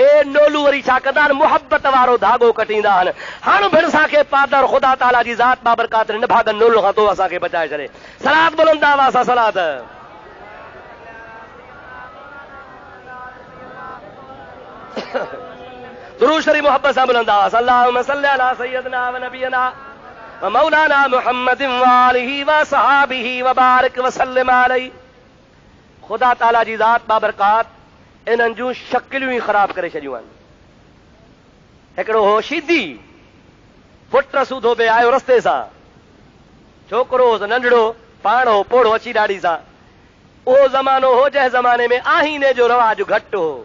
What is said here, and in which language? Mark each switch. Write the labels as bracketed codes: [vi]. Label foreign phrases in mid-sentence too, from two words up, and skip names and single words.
[sd] हे नोलू वरी छा कंदा आहिनि? मुहबत वारो धागो कटींदा आहिनि। हाणे भिण असांखे पादर ख़ुदा ताला जी ज़ात बाबरकात निभागनि नोलू खां तो असांखे बचाए छॾे। सलात बुलंदा हुआ असां सलात दुरूद शरीफ मोहब्बत सां बुलंदा हुआ। [ar] اللهم صل على سيدنا ونبينا ومولانا محمد وآله وصحبه وبارك وسلم عليه. [sd] ख़ुदा ताला जी ज़ात बाबरकात इन्हनि जूं शकिलियूं ई ख़राब करे छॾियूं आहिनि। हिकिड़ो हो शीदी पुट सूधो बि आयो रस्ते सां, छोकिरो हो नंढड़ो, पाण हो पोड़ो अची ॾाढी सां। उहो ज़मानो हो जंहिं ज़माने में आहीने जो रवाज घटि हो।